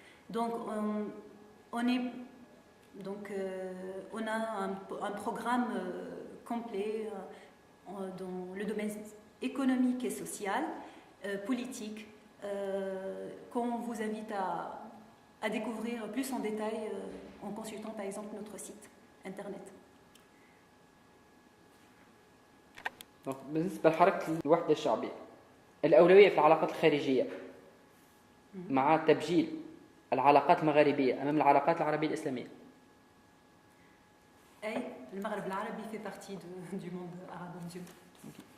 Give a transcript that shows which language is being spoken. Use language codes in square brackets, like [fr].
[fr] Donc on a un programme complet dans le domaine économique et social, politique, qu'on vous invite à découvrir plus en détail en consultant par exemple notre site internet. [ar] بالنسبة لحركة الوحدة الشعبية، الأولوية في العلاقات الخارجية مع تبجيل العلاقات المغاربية أمام العلاقات العربية الإسلامية. [fr] المغرب العربي fait partie du monde arabo-musulman.